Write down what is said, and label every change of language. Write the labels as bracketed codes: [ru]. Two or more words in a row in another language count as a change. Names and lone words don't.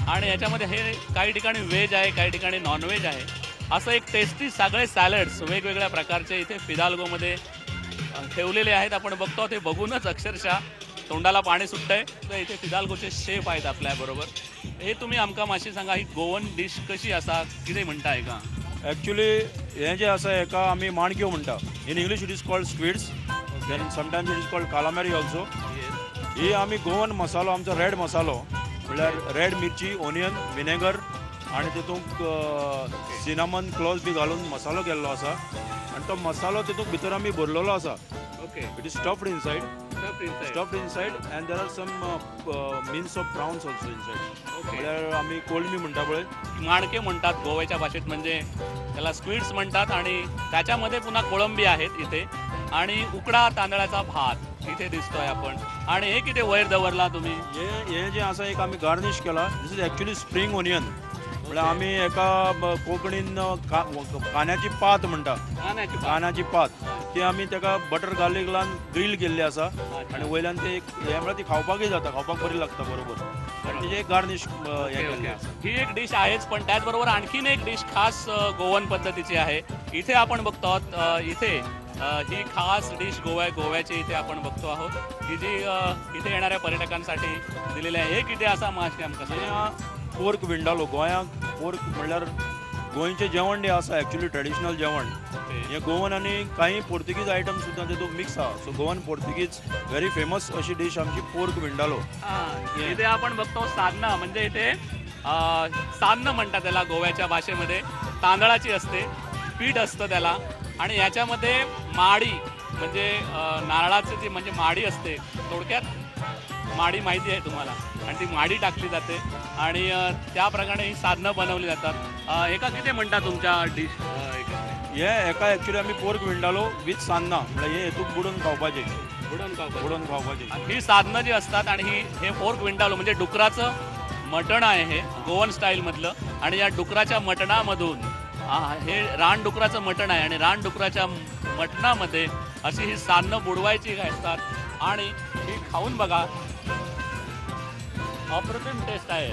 [mr] आणि याच्यामध्ये हे काही ठिकाणी व्हेज आहे, काही ठिकाणी नॉनव्हेज आहे. असं एक टेस्टी सगळे सॅलड्स वेगवेगळ्या प्रकारचे इथे फिदाल्गोमध्ये ठेवलेले आहेत. आपण बघतो ते बघूनच अक्षरशः तोंडाला पाणी सुटतंय. तर इथे फिदाल्गोचे शेफ आहेत आपल्याबरोबर. [kok] हे तुम्ही आमकां मातशें सांगा, ही गोवन डिश कशी आसा, कितें म्हणटाय का? एक्चुअली हें जें आसा हेका आमी माणक्यो म्हणटा. [en] in English it is called squids, then sometimes it is called calamari also. [kok] ही आमी गोवन मसालो, आमचो रेड मसालो म्हळ्यार रेड मिरची, ओनियन, विनेगर आणि तितूंत [en] cinnamon cloves [kok] बी घालून मसालो केल्लो आसा. आणि तो मसालो तितूंत भितर आमी भरलेलो आसा. [en] ok, it is stuffed inside and there are some means of prawns also inside. [kok] म्हळ्यार आमी कोळमी म्हणटा पळय, [mr] माणके म्हणतात गोव्याच्या भाषेत, म्हणजे त्याला स्क्विड्स म्हणतात. आणि त्याच्यामध्ये पुन्हा कोळंबी आहेत इथे आणि उकडा तांदळाचा भात इथे दिसतोय आपण. [kok] आणि हे किती वयर दवरला तुम्ही? हे जे आसा एक आमी गार्निश केला. [en] this is actually spring onion. [kok] म्हळ्यार आमी एका कोंकणीन कांद्याची पात म्हणटा, कांद्याची पात ती आमी ताका [en] butter garlic [kok] लावन ग्रील केल्ली आसा आनी वयल्यान ते हे म्हळ्यार ती खावपाकूय जाता, खावपाक बरी लागता बरोबर. आनी तेजे एक गार्निश हे केल्लें आसा. [mr] ही एक डिश आहेच, पण त्याचबरोबर आणखीन एक डिश खास गोवन पद्धतीची आहे. इथे आपण बघतो आहोत, इथे ही खास डिश गोव्याची इथे आपण बघतो आहोत की जी इथे येणाऱ्या पर्यटकांसाठी दिलेली आहे. [kok] हे कितें आसा मातशें आमकां पोर्क विंडालो. गोंयांक पोर्क म्हणल्यार गोंयचें जेवण जें आसा एक्चुली ट्रेडिशनल जेवण हें गोवन आनी कांय [en] Portuguese item [kok] सुद्दां तेतूंत मिक्स आहा. [en] so Goan Portuguese very famous [kok] अशी डिश आमची पोर्क विंडालो. [mr] इथे आपण बघतो सान्ना, म्हणजे इथे सान्न म्हणतात त्याला गोव्याच्या भाषेमध्ये. तांदळाची असते, पीठ असतं त्याला आणि याच्यामध्ये माडी म्हणजे नारळाची जी म्हणजे माडी असते, थोडक्यात माडी माहिती आहे तुम्हाला, आणि ती माडी टाकली जाते आणि त्याप्रमाणे ही साधनं बनवली जातात. एका किती म्हणतात तुमच्या डिश? [kok] हे एका एक्चुली आमी पोर्क विंडालो विथ सान्ना म्हळ्यार हे हेतूंत बुडोवन खावपाचें. बुडोवन खावपाचें [mr] ही साधनं जी असतात आणि हे पोर्क विंडालो म्हणजे डुकराचं मटण आहे हे गोवन स्टाईलमधलं. आणि या डुकराच्या मटणामधून हे रानडुकराचं मटण आहे आणि रानडुकराच्या मटणामध्ये अशी ही साधनं बुडवायची असतात आणि ही खाऊन बघा, अप्रतिम टेस्ट आहे.